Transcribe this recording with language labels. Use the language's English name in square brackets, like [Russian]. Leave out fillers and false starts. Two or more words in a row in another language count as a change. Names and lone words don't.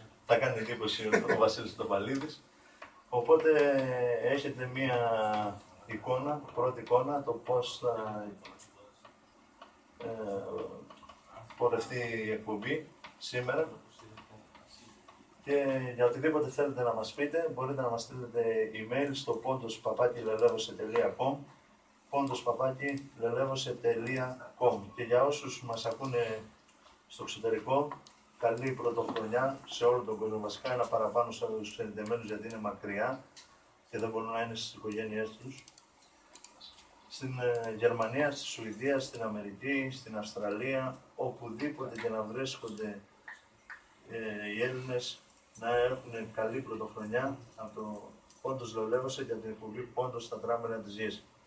[Greek] Θα κάνει εντύπωση ο Βασίλης Τοπαλίδης. Οπότε έχετε μία εικόνα, πρώτη εικόνα, το πώς θα πορευτεί η εκπομπή σήμερα. Και για οτιδήποτε θέλετε να μας πείτε, μπορείτε να μας στείλετε email στο pontos@lelevose.com pontos@lelevose.com. Και για όσους μας ακούνε στο εξωτερικό, καλή πρωτοχρονιά σε όλο τον κόσμο. Βασικά ένα παραπάνω στους συνδεδεμένους γιατί είναι μακριά και δεν μπορούν να είναι στις οικογένειές τους. Στην Γερμανία, στη Σουηδία, στην Αμερική, στην Αυστραλία, οπουδήποτε και να βρίσκονται οι Έλληνες, να έχουν καλή πρωτοχρονιά από το Πόντος Λελεύωσε για την εκπομπή Πόντος στα τράμερα της γης.